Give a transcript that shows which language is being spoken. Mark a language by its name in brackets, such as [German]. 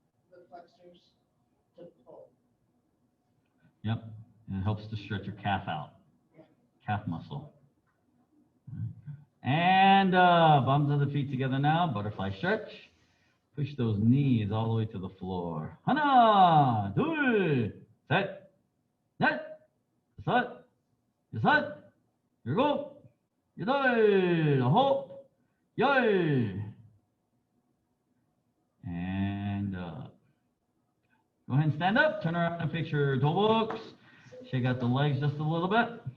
[English] the flexors to pull. Yep, and it helps to stretch your calf out, calf muscle. And bums of the feet together now, butterfly stretch. Push those knees all the way to the floor. [Korean] 하나, 둘, 셋, 넷, 다섯, 여섯, 일곱, 여덟, 아홉, 열. [English] And go ahead and stand up, turn around and fix your toe books. Shake out the legs just a little bit.